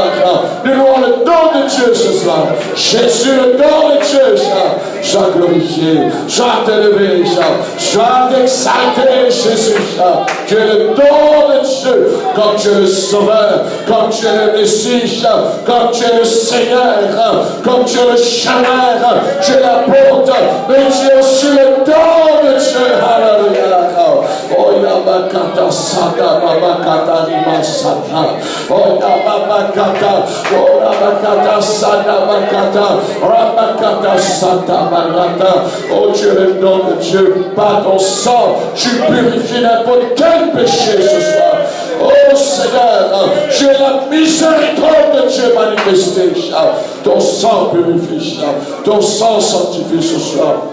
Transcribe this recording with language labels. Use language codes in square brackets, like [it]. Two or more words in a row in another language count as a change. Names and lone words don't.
[fr] Nous louons le don de Dieu ce soir. Jésus, le don de Dieu, sois glorifié, sois élevé, sois exalté, Jésus. Tu es le don de Dieu, comme tu es le Sauveur, comme tu es le Messie, comme tu es le Seigneur, comme tu es le chemin, tu es la porte, mais tu es aussi le don de Dieu. Alléluia. Oh, Yamakata Sada, Babakata Rima Sata. Oh, Yamakata, oh, Yamakata Sada, Bakata, Ramakata Sata, Barata. Oh, tu es le don de Dieu. Par ton sang, tu purifies n'importe quel péché ce soir. Oh Seigneur, tu es la miséricorde de Dieu manifestée. Ton sang purifie, ton sang sanctifie ce soir.